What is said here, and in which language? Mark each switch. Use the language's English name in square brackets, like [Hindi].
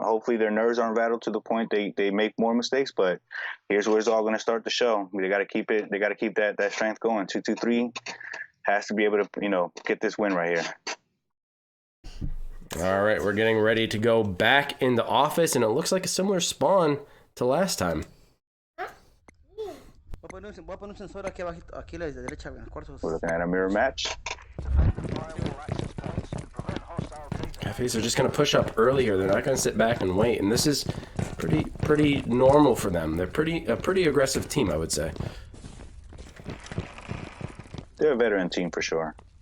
[English] Hopefully their nerves aren't rattled to the point they make more mistakes, but here's where it's all going to start to show. They got to keep it. They got to keep that strength going. 223 has to be able to, get this win right here. All right, we're getting ready to go back into Office, and it looks like a similar spawn to last time. [Spanish] Voy a poner un sensor aquí abajito, aquí a la derecha, en los cuartos. [English] We're looking at a mirror match. Cafes are just going to push up earlier. They're not going to sit back and wait, and this is pretty normal for them. They're a pretty aggressive team, I would say. They're a veteran team for sure.